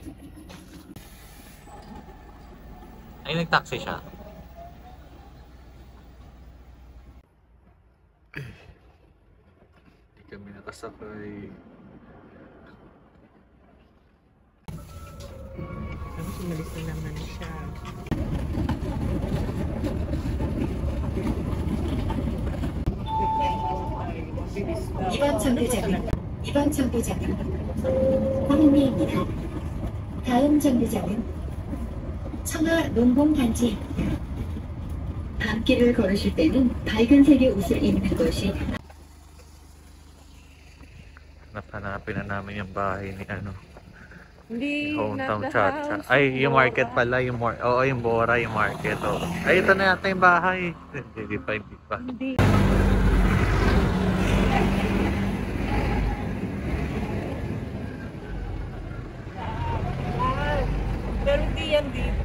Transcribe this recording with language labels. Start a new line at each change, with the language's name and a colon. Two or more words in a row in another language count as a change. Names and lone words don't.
Filipino: Ay, nag-taxi siya. Hindi kami nakasakay. Tapos umalis na naman siya.
Korean: 이번 정류장은 홍리입니다. 다음 정류장은 청하 농공단지입니다. 밤길을 걸으실 때는 밝은 색의 옷을 입는 것이
Filipino: Hanapin na namin yung bahay ni Hindi,
English: Hometown not the Cha-Cha. house.
Filipino: Ay, yung market pala, oo, yung Bora, yung market. Oh. Ay, ito na yata yung bahay. Hindi pa. Hindi. Pero hindi yan dito.